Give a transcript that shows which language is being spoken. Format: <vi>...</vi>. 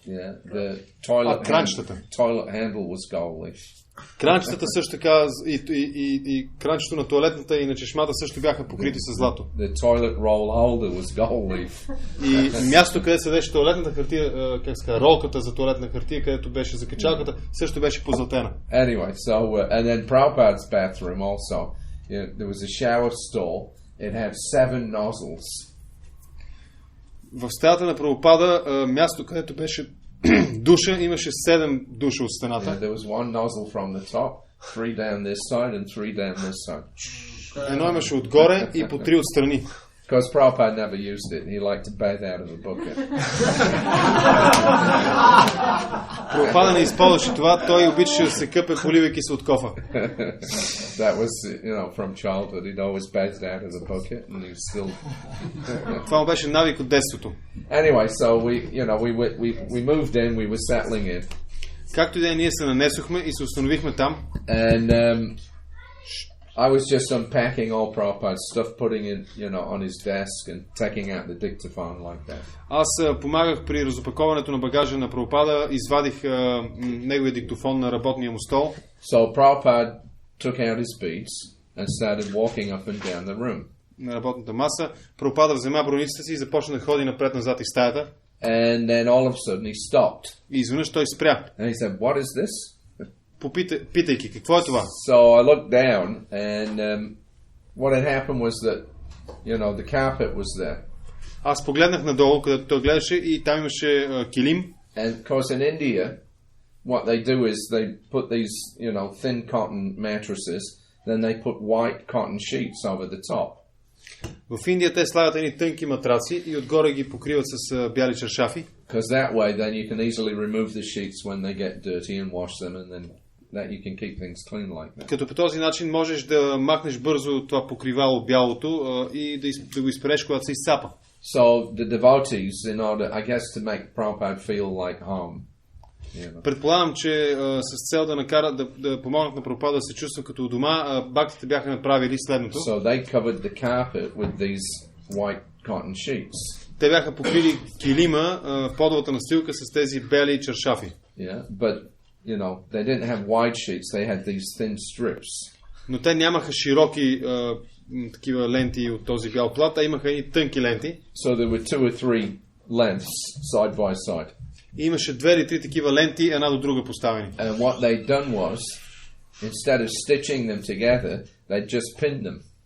<en>Yeah, the toilet handle was gold leaf.</en> <bg>Кранчетата също така и кранчето на тоалетната и на чешмата също бяха покрити с злато.</bg> <en>The toilet roll holder was gold leaf.</en> <bg>И място, къде седеше тоалетната хартия, ролката за тоалетна хартия, където беше за качалката, също беше позлатена.</bg> <en>Anyway, and then Prabhupada's bathroom also, there was a shower stall. It had 7 nozzles.</en> <bg>В стаята на Прабхупада място, където беше душа, имаше 7 душа от стената.</bg> <en>Yeah, there was 1 nozzle from the top, 3 down this side and 3 down this side.</en> <bg>Едно имаше отгоре и по 3 отстрани.</bg> <en>Because Prabhupada never used it. He liked to bathe out of a bucket.</en> <bg>Прабхупада не използваше това, той обичаше да се къпе, поливайки се от кофа.</bg> <en>That was, from childhood. He'd always bathed out of the bucket, and he still.</en> <bg>Това беше навик от детството.</bg> <en>Anyway, so we moved in. We were settling in.</en> <bg>Както и да ние се нанесохме и се установихме там.</bg> <en>And I was just unpacking all Prabhupada's stuff, putting it, on his desk and taking out the dictaphone like that.</en> <bg>Аз помагах при разопаковането на багажа на Прабхупада, извадих неговия диктофон на работния му стол.</bg> <en>So Prabhupada took out his beads and started walking up and down the room.</en> <bg>На работната маса Прабхупада взема броницата си и започна да ходи напред-назад из стаята.</bg> <en>And then all of a sudden he stopped.</en> <bg>И изведнъж той спря.</bg> <en>And he said, "What is this?"</en> <bg>Питайки, какво е това?</bg> <en>So I looked down, and what had happened was that, the carpet was there.</en> <bg>Аз погледнах надолу, където той гледаше, и там имаше килим.</bg> <en>And of course in India, what they do is they put these, thin cotton mattresses, then they put white cotton sheets over the top.</en> <bg>В Индия те слагат едни тънки матраци и отгоре ги покриват с бяли чершафи.</bg> <en>Because that way then you can easily remove the sheets when they get dirty and wash them, and then that you can keep things clean like that.</en> <bg>Като по този начин можеш да махнеш бързо това покривало бялото и да го изпереш, когато се изцапа.</bg> <en>So the devotees, in order, I guess, to make Prabhupada feel like home.</en> <bg>Предполагам, че с цел да накарат да помогнат на Прабхупада да се чувства като у дома, бхактите бяха направили следното.</bg> <en>So they covered the carpet with these white cotton sheets.</en> <bg>Те бяха покрили килима в подовата настилка с тези бели чершафи.</bg> <en>Yeah, but they didn't have wide sheets. They had these thin strips.</en> <bg>Но те нямаха широки такива ленти от този бял плат, а имаха и тънки ленти.</bg> <en>So there were 2 or 3 lengths side by side.</en> <bg>И имаше 2 или 3 такива ленти, една до друга поставени.</bg> <en>And what they'd done was, instead of stitching them together, they'd just pinned them.</en>